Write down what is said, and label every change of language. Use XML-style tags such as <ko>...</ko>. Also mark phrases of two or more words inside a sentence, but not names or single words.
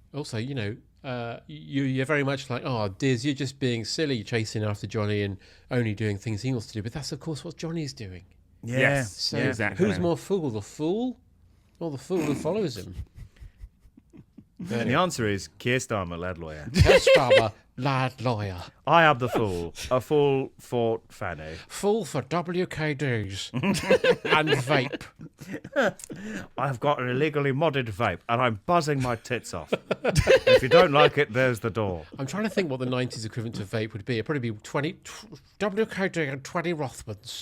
<en>Also, you're very much like, oh, Diz, you're just being silly, chasing after Johnny and only doing things he wants to do. But that's, of course, what Johnny's doing. Yeah. Yes, So exactly. who's more fool, the fool or the fool who follows him? And the answer is Keir Starmer, lad lawyer. Kestarber, lad lawyer. I am the fool. A fool for Fanny. Fool for WKDs and vape. I've got an illegally modded vape and I'm buzzing my tits off. If you don't like it, there's the door. I'm trying to think what the 90s equivalent to vape would be. It'd probably be 20 WKD and 20 Rothmans.</en>